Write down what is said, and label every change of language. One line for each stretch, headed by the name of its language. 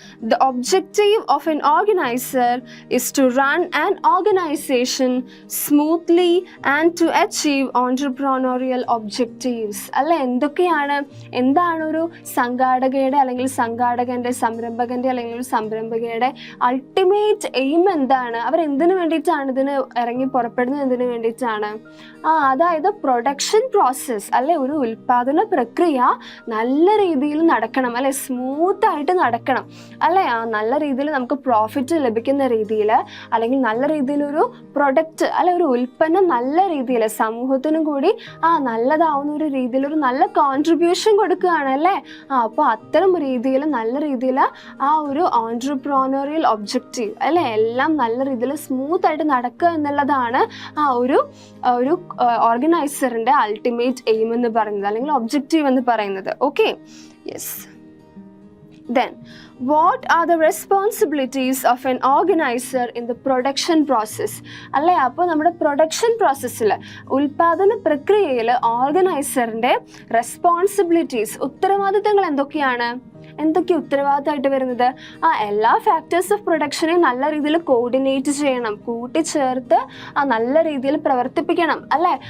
English: The objective of an organizer is to run an organization smoothly and to achieve entrepreneurial objectives.
Malayalam: അല്ലെ, എന്താണ് ഒരു സംഘാടകയുടെ അല്ലെങ്കിൽ സംഘാടകന്റെ, സംരംഭകന്റെ അല്ലെങ്കിൽ ഒരു സംരംഭകയുടെ അൾട്ടിമേറ്റ് എയിം എന്താണ്? അവർ എന്തിനു വേണ്ടിയിട്ടാണ് ഇതിന് ഇറങ്ങി പുറപ്പെടുന്നത്? എന്തിനു വേണ്ടിയിട്ടാണ്? അതായത് പ്രൊഡക്ഷൻ പ്രോസസ്, അല്ലെ, ഒരു ഉൽപാദന പ്രക്രിയ നല്ല രീതിയിൽ നടക്കണം, അല്ലെ, സ്മൂത്ത് ആയിട്ട് നടക്കണം, അല്ലെ? നല്ല രീതിയിൽ നമുക്ക് പ്രോഫിറ്റ് ലഭിക്കുന്ന രീതിയിൽ, അല്ലെങ്കിൽ നല്ല രീതിയിലൊരു പ്രൊഡക്റ്റ്, അല്ലെ, ഒരു ഉൽപ്പന്നം നല്ല രീതിയിൽ സമൂഹത്തിനും കൂടി നല്ലതാവുന്ന ഒരു രീതിയിൽ ഒരു നല്ല കോൺട്രിബ്യൂഷൻ കൊടുക്കുകയാണ്, അല്ലേ? അപ്പോൾ അത്തരം രീതിയിൽ നല്ല രീതിയിൽ ഒരു ഓൺട്രപ്രോണറിയൽ ഒബ്ജക്റ്റീവ്, അല്ലെ, എല്ലാം നല്ല രീതിയിൽ സ്മൂത്ത് ആയിട്ട് നടക്കുക എന്നുള്ളതാണ് ഒരു ഓർഗനൈസറിന്റെ അൾട്ടിമേറ്റ് എയിം എന്ന് പറയുന്നത്, അല്ലെങ്കിൽ ഒബ്ജക്റ്റീവ് എന്ന് പറയുന്നത്. Okay, yes.
English: Then, what are the responsibilities of an organizer in the production process?
Malayalam: അല്ലെ, അപ്പോൾ നമ്മുടെ പ്രൊഡക്ഷൻ പ്രോസസ്സിൽ, ഉൽപാദന പ്രക്രിയയിൽ ഓർഗനൈസറിൻ്റെ റെസ്പോൺസിബിലിറ്റീസ്, ഉത്തരവാദിത്തങ്ങൾ എന്തൊക്കെ ഉത്തരവാദിത്തമായിട്ട് വരുന്നത്? എല്ലാ ഫാക്ടേഴ്സ് ഓഫ് പ്രൊഡക്ഷനെ നല്ല രീതിയിൽ കോർഡിനേറ്റ് ചെയ്യണം, കൂട്ടിച്ചേർത്ത് നല്ല രീതിയിൽ പ്രവർത്തിപ്പിക്കണം, അല്ലേ?